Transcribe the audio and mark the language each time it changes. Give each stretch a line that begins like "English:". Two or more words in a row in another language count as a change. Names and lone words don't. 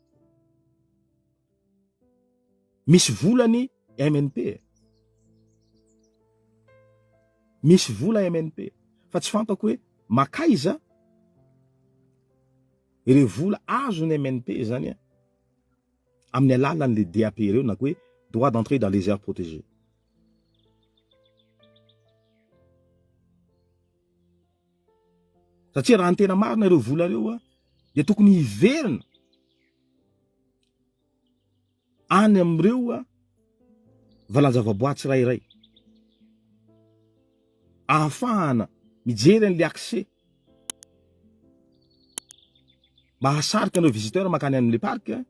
Malagasy: Misy volany MNP. Misy vola MNP. Fa tsy fantako hoe makaiza ireo vola azony MNP zany amin'ny alalan'le DAP reo na hoe
French: droit d'entrée dans les aires protégées.
Malagasy: Satria raha ny tena marina ireo vola reo dia tokony hiverina any amin'ireo valanjavaboaty tsirairay ahafahana mijery an'le accès mahasarika an'ireo visiteur makany amin'le parc.